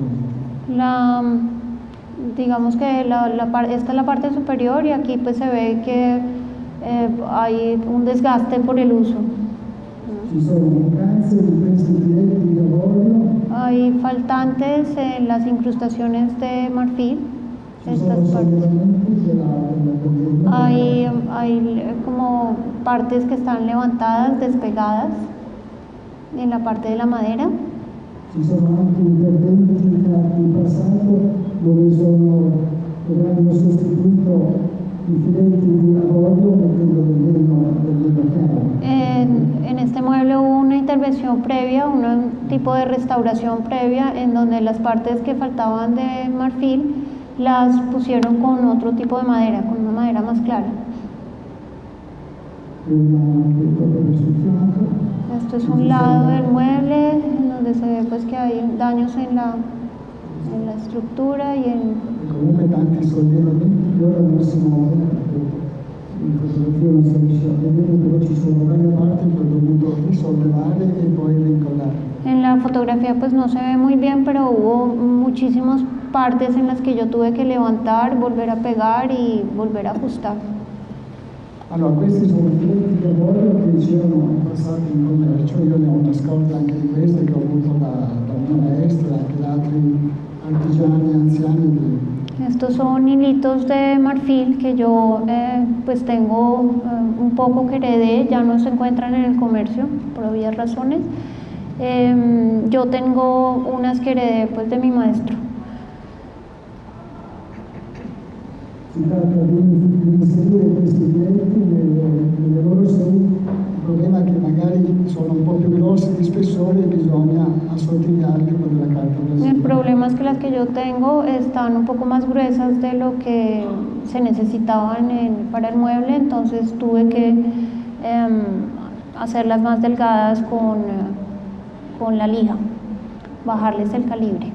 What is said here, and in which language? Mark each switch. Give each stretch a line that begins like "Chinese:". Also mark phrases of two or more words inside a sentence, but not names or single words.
Spanish: Digamos que esta es la parte superior y aquí pues se ve que hay un desgaste por el uso.
Italian: Ci sono mancanze di questi filetti di avorio.
Spanish: Hay faltantes en las incrustaciones de marfil.
Italian: Ci sono sollevamenti della
Spanish: Hay como partes que están levantadas, despegadas en la parte de la madera.
Italian: Ci sono anche interventi fatti in passato dove hanno sostituito i filetti di avorio mettendo del legno chiaro.
Spanish: En este mueble hubo una intervención previa, un tipo de restauración previa en donde las partes que faltaban de marfil las pusieron con otro tipo de madera, con una madera más clara. Esto es un lado del mueble en donde se ve pues que hay daños en la estructura y en...
Italian: Comunque tanti sollevamenti che ora non si muovono perché in fotografia non si riesce a vedere, però ci sono varie parti che ho dovuto risollevare e poi rincollare.
Spanish: En la fotografía pues no se ve muy bien, pero hubo muchísimas partes en las que yo tuve que levantar, volver a pegar y volver a ajustar.
Italian: Allora, questi sono filetti di avorio che c'erano passati in commercio, io ne ho una scorta anche di queste che ho avuto da mia maestra e anche da altri artigiani anziani.
Spanish: Estos son hilitos de marfil que yo pues tengo un poco que heredé, ya no se encuentran en el comercio por obvias razones. Yo tengo unas que heredé pues de mi maestro.
Italian: Si tratta di inserire questi clienti nelle loro sedi. Il problema è che magari sono un po' più grossi di spessore e bisogna assottigliarli con della carta
Spanish: El
Italian: adesiva.
Spanish: problema es que las que yo tengo están un poco más gruesas de lo que se necesitaban para el mueble, entonces tuve que hacerlas más delgadas con la lija, bajarles el calibre.